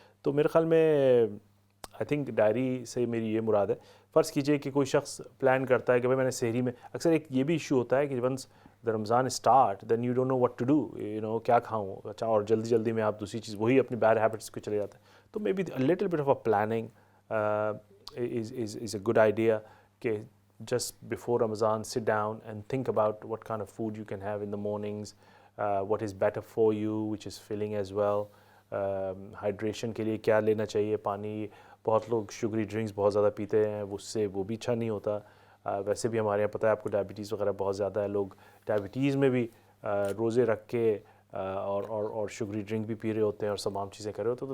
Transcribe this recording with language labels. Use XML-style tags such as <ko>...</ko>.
<ur>تو میرے خیال میں آئی تھنک ڈائری سے میری یہ مراد ہے. فرض کیجئے کہ کوئی شخص پلان کرتا ہے کہ بھائی میں نے سحری میں, اکثر ایک یہ بھی ایشو ہوتا ہے کہ</ur> <en>once the Ramadan start then you don't know what to do, you know</en> <ur>کیا کھاؤں, اچھا, اور جلدی جلدی میں آپ دوسری چیز وہی اپنی بیڈ ہیبٹس کو چلے جاتے ہیں.</ur> <en>تو maybe little bit of a planning is a good idea کہ just before Ramadan sit down and think about what kind of food you can have in the mornings, what is better for you, which is filling as well.</en> <ur>Hydration کے لیے کیا لینا چاہیے, پانی, بہت لوگ sugary drinks بہت زیادہ پیتے ہیں, اس سے وہ بھی اچھا نہیں ہوتا. ویسے بھی ہمارے یہاں پتہ ہے آپ کو ڈائبٹیز وغیرہ بہت زیادہ ہے, لوگ ڈائبٹیز میں بھی روزے رکھ کے اور شوگری ڈرنک بھی پی رہے ہوتے ہیں اور تمام چیزیں کر رہے ہوتے ہیں.</ur>